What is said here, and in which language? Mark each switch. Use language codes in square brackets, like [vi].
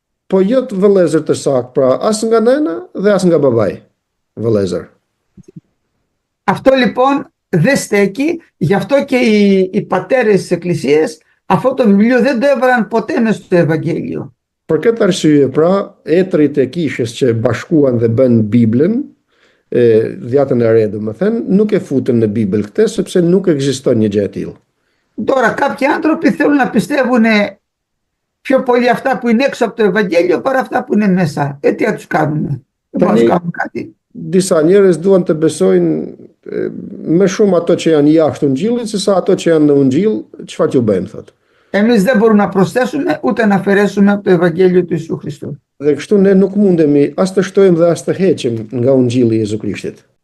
[sq] po jo të vëllezër të saktë, pra as nga nëna dhe as nga babai. Vëllezër. [el] Αυτό λοιπόν δεν στέκει, γι' αυτό και οι πατέρες της Εκκλησίας αυτό το βιβλίο δεν το έβαλαν ποτέ μες στο Ευαγγέλιο. [sq] Për këtë arsye, pra, etrit e kishës që bashkuan dhe bën Biblën, dhjatën e re, domethënë, nuk e futën në Bibël këtë, sepse nuk ekziston një gjë e tillë. [el] Τώρα κάποιοι άνθρωποι θέλουν να πιστεύουν πιο πολύ αυτά που είναι έξω από το Ευαγγέλιο παρά αυτά που είναι μέσα. Τι να τους κάνουμε? Δεν μπορούν να τους κάνουν κάτι. [sq] Disa njerëz duan të besojnë më shumë ato që janë jashtë Ungjillit se sa ato që janë në Ungjill, çfarë t'ju bëjmë thotë. [el] Εμείς δεν μπορούμε να προσθέσουμε ούτε να αφαιρέσουμε από το Ευαγγέλιο του Ιησού Χριστού. [sq] Dhe kështu ne nuk mundemi as të shtojmë dhe as të heqim nga Ungjilli i Jezu Krishtit.